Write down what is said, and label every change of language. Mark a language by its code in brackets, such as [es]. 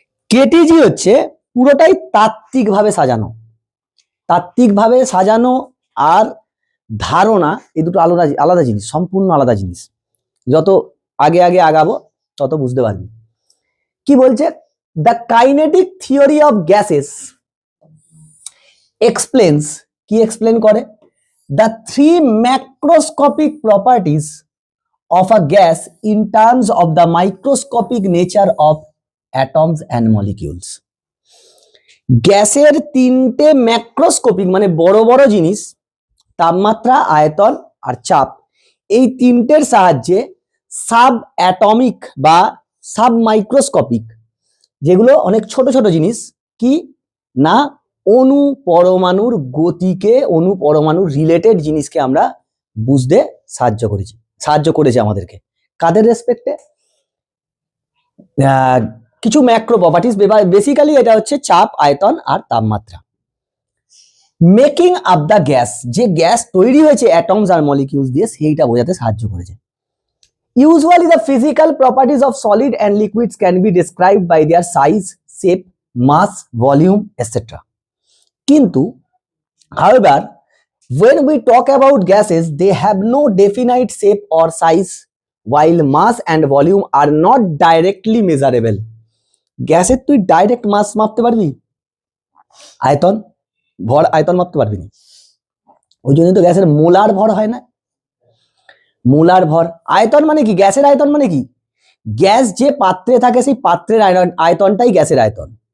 [bn] কেটিজি হচ্ছে পুরোটাই তাত্ত্বিকভাবে সাজানো, তাত্ত্বিকভাবে সাজানো আর ধারণা, এই দুটো আলাদা আলাদা জিনিস, সম্পূর্ণ আলাদা জিনিস। যত আগে আগে আগাবো তত বুঝতে পারবি। কি বলছে? [en] the kinetic theory of gases explains, [bn] কি এক্সপ্লেন করে? [en] The three macroscopic properties of a gas in terms of the microscopic nature of atoms and molecules. [bn] গ্যাসের তিনটে ম্যাক্রোস্কোপিক মানে বড় বড় জিনিস, তাপমাত্রা, আয়তন আর চাপ, এই তিনটের সাহায্যে সাব অ্যাটমিক বা সাব মাইক্রোস্কোপিক, যেগুলো অনেক ছোট ছোট জিনিস, কি না অণু পরমাণুর গতিকে, অণু পরমাণুর রিলেটেড জিনিসকে আমরা বুঝতে সাহায্য করেছে আমাদেরকে। কাদের রেসপেক্টে? কিছু ম্যাক্রো প্রপার্টিজ, বেসিক্যালি এটা হচ্ছে চাপ, আয়তন আর তাপমাত্রা। [en] making up the gas, [bn] যে গ্যাস তৈরি হয়েছে অ্যাটমস আর মলিকিউলস দিয়ে, সেইটা বোঝাতে সাহায্য করেছে। [en] Usually the physical properties of solid and liquids can be described by their size, shape, mass, volume etcetera. কিন্তু however, when we talk about gases, they have no definite shape or size, while mass and volume are not directly measurable. [bn] গ্যাসের তুই direct মাস মাপতে পারবি, আয়তন ভর আয়তন মাপতে পারবি না। ওই জন্য তো গ্যাসের মোলার ভর হয় না, মোলার ভর। আয়তন মানে কি? গ্যাসের আয়তন মানে কি? গ্যাস যে পাত্রে থাকে সেই পাত্রের আয়তনটাই গ্যাসের আয়তন।